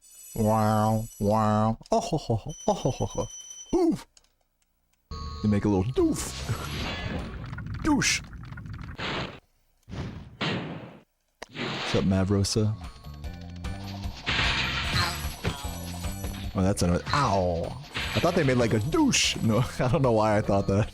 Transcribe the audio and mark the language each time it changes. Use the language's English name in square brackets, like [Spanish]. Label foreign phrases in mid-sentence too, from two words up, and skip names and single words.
[English] Wow, wow. Oh, ho, ho, ho, oh, ho, ho, ho. Oof. You make a little doof. Douche. What's up, Mavrosa? Oh, that's another. Ow. I thought they made like a douche. No, I don't know why I thought that.